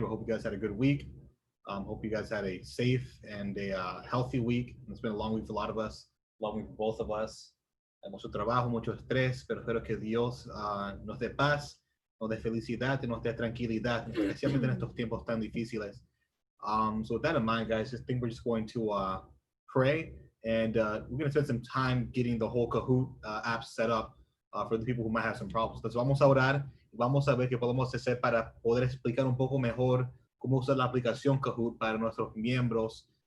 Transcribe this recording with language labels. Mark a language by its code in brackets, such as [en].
[en] We hope you guys had a good week. Hope you guys had a safe and a healthy week. It's been a long week for a lot of us, long week for both of us. [es] Mucho trabajo, mucho estrés, pero espero que Dios nos dé paz, nos dé felicidad y nos dé tranquilidad, especialmente en estos tiempos tan difíciles. [en] So with that in mind, guys, I think we're just going to pray, and we're going to spend some time getting the whole Kahoot app set up for the people who might have some problems. [es] Entonces vamos a orar y vamos a ver qué podemos hacer para poder explicar un poco mejor cómo usar la aplicación Kahoot para nuestros miembros.